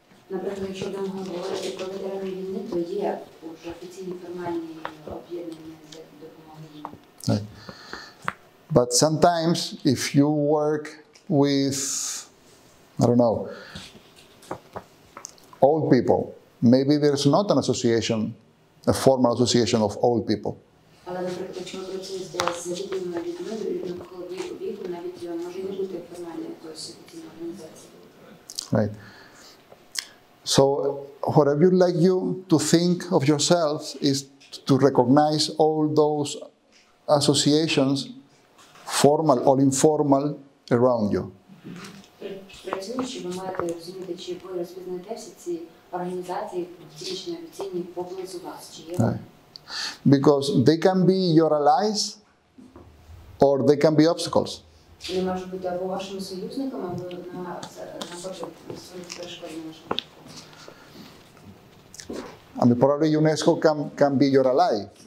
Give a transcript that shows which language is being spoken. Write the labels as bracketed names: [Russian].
[Ukrainian] Наприклад, якщо будемо говорити про ветеранів війни, то є вже офіційні формальні об'єднання з допомоги їм. [English] Right. But sometimes, if you work with, I don't know, old people, maybe there's not an association, a formal association of old people. [Ukrainian] Але, наприклад, якщо ви працюєте з рідними людьми, людьми віку, навіть може не бути формальної якоїсь офіційної організації. [English] Right. So, what I would like you to think of yourselves is to recognize all those associations, formal or informal, around you. [Ukrainian] Працюючи, ви маєте розуміти, чи ви розпізнаєте всі ці організації, фізичні, офіційні, поблизу вас, чи є вони. [English] Because they can be your allies or they can be obstacles. [Ukrainian] Вони можуть бути або вашими союзниками, або навпаки своїх перешкод на вашому шляху. [English] I mean, probably UNESCO can be your ally.